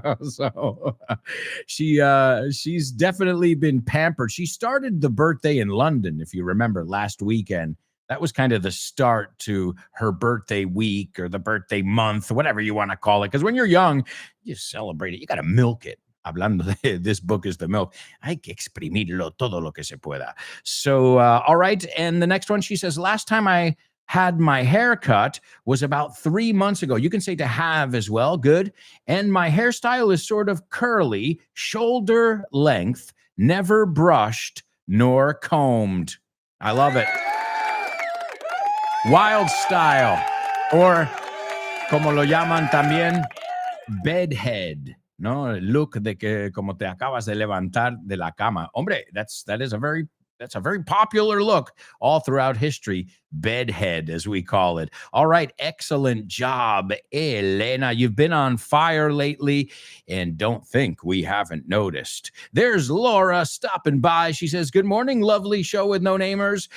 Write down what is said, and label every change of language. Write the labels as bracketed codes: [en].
[en] So she's definitely been pampered. She started the birthday in London, if you remember, last weekend. That was kind of the start to her birthday week or the birthday month, whatever you want to call it. Because when you're young, you celebrate it. You got to milk it. [es] Hablando de [en] this book is the milk. [es] Hay que exprimirlo todo lo que se pueda. [en] So, all right. And the next one, she says, last time I had my hair cut was about 3 months ago. You can say to have as well. Good. And my hairstyle is sort of curly, shoulder length, never brushed nor combed. I love it. Wild style, or como lo llaman también, bedhead. [es] No, el look de que como te acabas de levantar de la cama. Hombre, [en] that's a very popular look all throughout history. Bedhead, as we call it. All right. Excellent job, Elena. You've been on fire lately, and don't think we haven't noticed. There's Laura stopping by. She says, good morning, lovely show with no namers.